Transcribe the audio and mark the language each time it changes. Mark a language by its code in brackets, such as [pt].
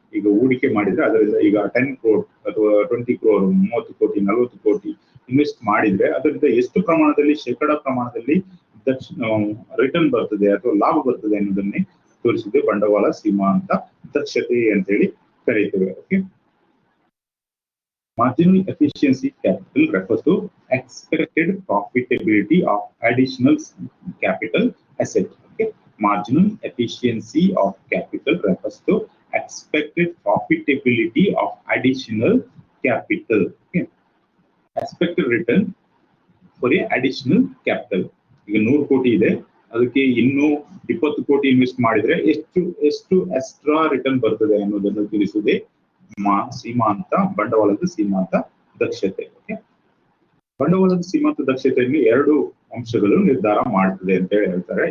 [kn] ಈಗ ಹೂಡಿಕೆ ಮಾಡಿದ್ರೆ ಅದರಿಂದ ಈಗ 10 crore ಅಥವಾ 20 crore, 30 ಕೋಟಿ, 40 ಕೋಟಿ ಇನ್ವೆಸ್ಟ್ ಮಾಡಿದ್ರೆ ಅದರಿಂದ ಎಷ್ಟು ಪ್ರಮಾಣದಲ್ಲಿ, ಶೇಕಡ ಪ್ರಮಾಣದಲ್ಲಿ ರಿಟರ್ನ್ ಬರ್ತದೆ ಅಥವಾ ಲಾಭ ಬರ್ತದೆ ಅನ್ನೋದನ್ನೇ ತೋರಿಸಿದೆ ಬಂಡವಾಳ ಸೀಮಾಂತ ದಕ್ಷತೆ ಅಂತೇಳಿ ಕರೀತೇವೆ. [en] Okay, marginal efficiency capital refers to expected profitability of additional capital asset. Okay, marginal efficiency of capital refers to expected profitability of additional capital. Okay, expected return for a additional capital. [kn] ಈಗ 100 ಕೋಟಿ ಇದೆ, ಅದಕ್ಕೆ ಇನ್ನೂ 20 ಕೋಟಿ invest ಮಾಡಿದ್ರೆ ಎಷ್ಟು extra return ಬರ್ತದೆ ಅನ್ನೋದನ್ನು ತಿಳಿಸುವುದೇ ಸೀಮಾಂತ ಬಂಡವಾಳದ ಸೀಮಾಂತ ದಕ್ಷತೆ. ಓಕೆ, ಬಂಡವಾಳದ ಸೀಮಾಂತ ದಕ್ಷತೆಯಲ್ಲಿ 2 ಅಂಶಗಳು ನಿರ್ಧಾರ ಮಾಡ್ತದೆ ಅಂತ ಹೇಳಿ ಹೇಳ್ತಾರೆ.